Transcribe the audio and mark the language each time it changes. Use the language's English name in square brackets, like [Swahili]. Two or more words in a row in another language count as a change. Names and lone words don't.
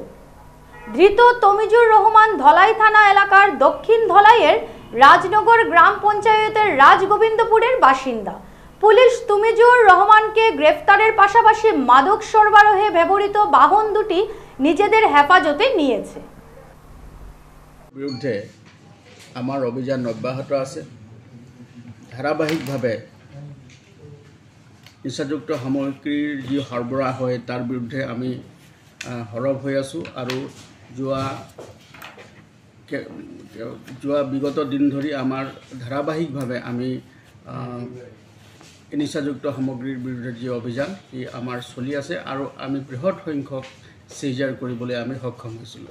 [Bangla] ধৃত তমিজুর রহমান ধলাই থানা এলাকার দক্ষিণ ধলাইয়ের রাজনগর গ্রাম পঞ্চায়েতের রাজগোবিন্দপুরের বাসিন্দা। পুলিশ তমিজুর রহমানকে গ্রেফতারের পাশাপাশি মাদক সরবরাহে ব্যবহৃত বাহন 2টি নিজেদের হেফাজতে নিয়েছে। বিরুদ্ধে আমার অভিযান অব্যাহত আছে। [Assamese] ধারাবাহিকভাৱে নিচাযুক্ত সামগ্ৰীৰ যি সৰবৰাহ হয় তাৰ বিৰুদ্ধে আমি সৰব হৈ আছোঁ আৰু যোৱা বিগত দিন ধৰি আমাৰ ধাৰাবাহিকভাৱে আমি নিচাযুক্ত সামগ্ৰীৰ বিৰুদ্ধে যি অভিযান ই আমাৰ চলি আছে আৰু আমি বৃহৎ সংখ্যক চিজাৰ কৰিবলৈ আমি সক্ষম হৈছিলোঁ।